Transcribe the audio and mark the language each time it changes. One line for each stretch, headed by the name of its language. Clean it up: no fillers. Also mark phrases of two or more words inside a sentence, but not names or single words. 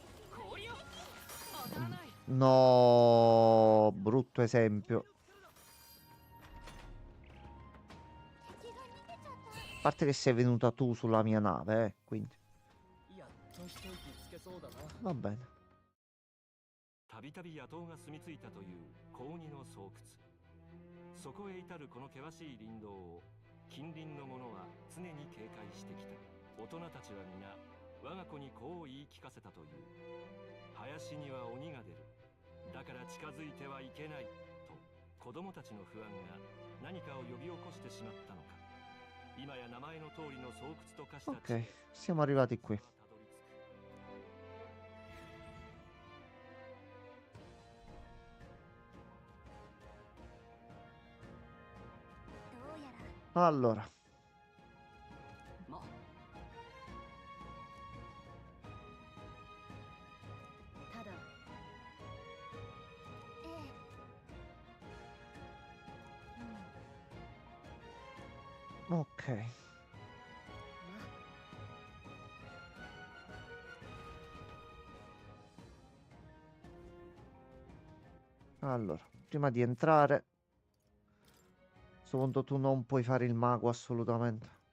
Italian: No, brutto esempio. A parte che sei venuta tu sulla mia nave, quindi. Va bene.
Japanese: たびたび野党が住み着いたという高2の巣窟。そこへ至るこの険しい林道を近隣の者は常に警戒してきた。大人たちは皆我が子にこう言い聞かせたという。林には鬼が出る。だから近づいてはいけないと子供たちの不安が何かを呼び起こしてしまったのか。今や名前の通りの巣窟と化した
Italian: Ok, siamo arrivati qui. Allora,
Japanese: まあただええ
Italian: ok. Allora, prima di entrare, a questo punto tu non puoi fare il mago assolutamente.